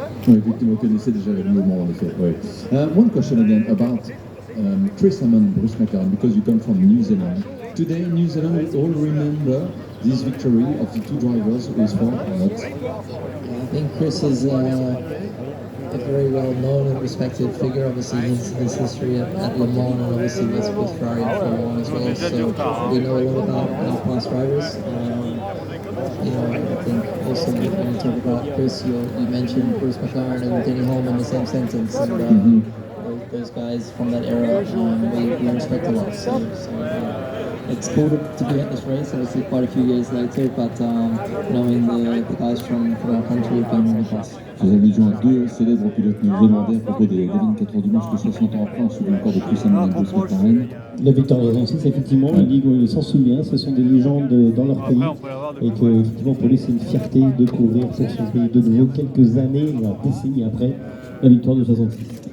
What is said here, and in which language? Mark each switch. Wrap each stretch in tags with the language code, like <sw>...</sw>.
<fr>Oui, effectivement, vous connaissez déjà le Le Mans en effet. Oui.</fr> <en>One question again about Chris Hammond, Bruce McLaren, because you come from New Zealand. Today, New Zealand will all remember this victory of the 2 drivers who is for or not? I think Chris is a very well-known and respected figure. Obviously, his history at Le Mans, and obviously with Ferrari and Formula 1 as well. So we know a lot about past drivers. I think also when you talk about Chris, you mentioned Bruce McLaren and Denny Hulme in the same sentence. And those guys from that era, we respect a lot. So it's cool to be at this race, obviously quite a few years later, but knowing the guys from our country have been in the past.</en> <fr>Vous avez joint 2 célèbres pilotes néo-zélandais à propos des 24 heures du Mans, que 60 ans après, on se souvient encore de Chris Hammond et Bruce McLaren. La victoire de 66, effectivement, la Ligue, on s'en souvient, ce sont des légendes dans leur pays, et que, effectivement, pour lui, c'est une fierté de couvrir cette chose de nouveau quelques années, voire décennies après, la victoire de 66.</fr>